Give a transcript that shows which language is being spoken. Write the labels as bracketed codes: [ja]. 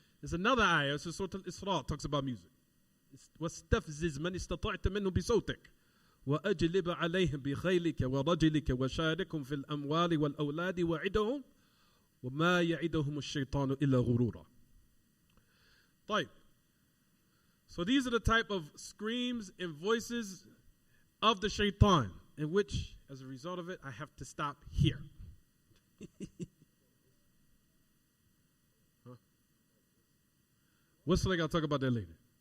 [en] There's another ayah, it's Surah Al-Isra, talks about music. [ar] واستفزز من استطعت منهم بصوتك وأجلب عليهم بخيلك ورجلك وشاركهم في الأموال والأولاد وعدهم وما يعدهم الشيطان إلا غرورا. طيب. [en] So these are the type of screams and voices of the shaitan, in which, as a result of it, I have to stop here. Huh? Whistling, I'll talk about that later.